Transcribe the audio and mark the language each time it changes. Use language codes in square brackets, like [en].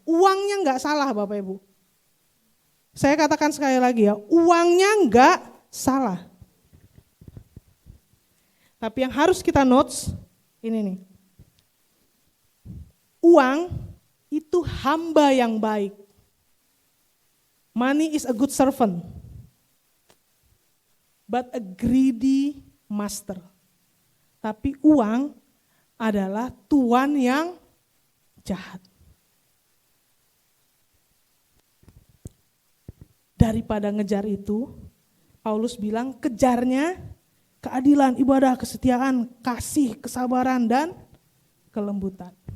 [id] Uangnya enggak salah Bapak Ibu. Saya katakan sekali lagi ya, uangnya enggak salah. Tapi yang harus kita notes, ini nih. Uang itu hamba yang baik. [en] Money is a good servant, but a greedy master. [id] Tapi uang adalah tuan yang jahat. Daripada ngejar itu, Paulus bilang kejarnya keadilan, ibadah, kesetiaan, kasih, kesabaran, dan kelembutan.